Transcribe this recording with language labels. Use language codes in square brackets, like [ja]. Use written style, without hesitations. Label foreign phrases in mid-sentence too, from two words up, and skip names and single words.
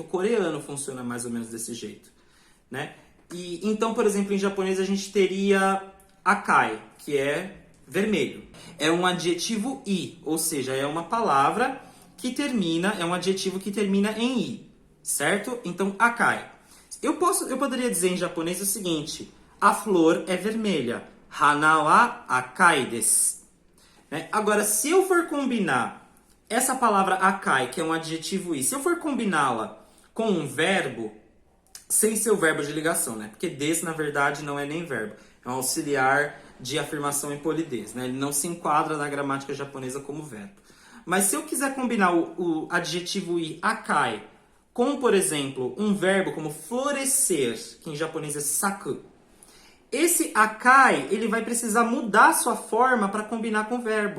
[pt] O coreano funciona mais ou menos desse jeito, né? Então, por exemplo, em japonês a gente teria akai, que é vermelho. É um adjetivo i, ou seja, é uma palavra que termina, é um adjetivo que termina em i, certo? Então, akai. Eu poderia dizer em japonês o seguinte: a flor é vermelha. [ja] 花は赤いです. [pt] Né? Agora, se eu for combinar essa palavra akai, que é um adjetivo i, se eu for combiná-la com um verbo, sem ser o verbo de ligação, né? Porque desu, na verdade, não é nem verbo. É um auxiliar de afirmação e polidez, né? Ele não se enquadra na gramática japonesa como verbo. Mas se eu quiser combinar o adjetivo i, akai, com, por exemplo, um verbo como florescer, que em japonês é saku, esse akai, ele vai precisar mudar sua forma para combinar com o verbo.